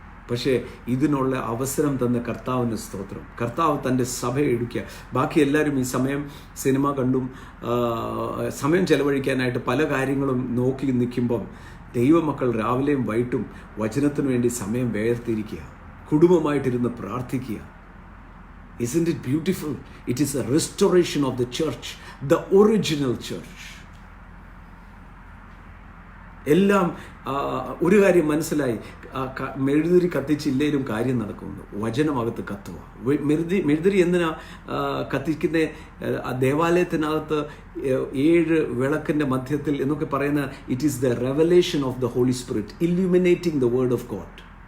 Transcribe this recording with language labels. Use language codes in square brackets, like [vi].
[ml] പക്ഷേ ഇതിനുള്ള അവസരം തന്ന കർത്താവിന് സ്തോത്രം. കർത്താവ് തൻ്റെ സഭയെ എടുക്കുക. ബാക്കി എല്ലാവരും ഈ സമയം സിനിമ കണ്ടും സമയം ചെലവഴിക്കാനായിട്ട് പല കാര്യങ്ങളും നോക്കി നിൽക്കുമ്പം ദൈവമക്കൾ രാവിലെയും വൈകിട്ടും വചനത്തിനു വേണ്ടി സമയം വേർതിരിക്കുക, കുടുംബമായിട്ടിരുന്ന് പ്രാർത്ഥിക്കുക. [en] Isn't it beautiful? It is a restoration of the church, the original church. [ml] എല്ലാം ഒരു കാര്യം മനസ്സിലായി, മെഴുതിരി കത്തിച്ചില്ലേലും കാര്യം നടക്കുന്നു. വചനമകത്ത് കത്തുക. മെഴുതിരി എന്തിനാ കത്തിക്കുന്ന? ദേവാലയത്തിനകത്ത് 7 വിളക്കിൻ്റെ മധ്യത്തിൽ എന്നൊക്കെ പറയുന്ന [en] It is the revelation of the holy spirit illuminating the word of God.